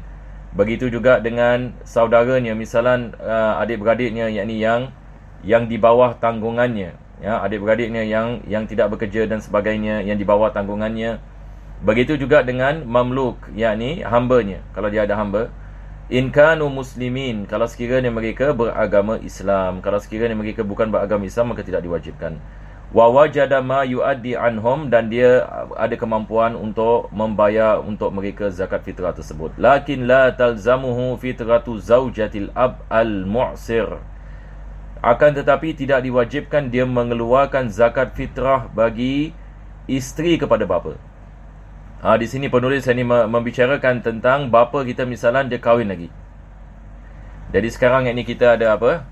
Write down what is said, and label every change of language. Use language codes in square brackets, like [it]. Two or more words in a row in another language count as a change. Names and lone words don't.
[ms] Begitu juga dengan saudaranya, misalan adik-beradiknya, yakni yang di bawah tanggungannya, ya, adik-beradiknya yang tidak bekerja dan sebagainya, yang di bawah tanggungannya. Begitu juga dengan mamluk, yakni hambanya, kalau dia ada hamba. [ar] In kanu muslimin, [ms] kalau sekiranya mereka beragama Islam. Kalau sekiranya mereka bukan beragama Islam, maka tidak diwajibkan. [ar] Wa wajada ma yuaddi anhum, [ms] dan dia ada kemampuan untuk membayar untuk mereka zakat fitrah tersebut. [ar] Lakin la talzamuhu fitratu zaujatil ab al-mu'sir. [ms] Akan tetapi tidak diwajibkan dia mengeluarkan zakat fitrah bagi isteri kepada bapa. Di sini penulis ini membicarakan tentang bapa kita misalan dia kahwin lagi. Jadi sekarang ini kita ada apa?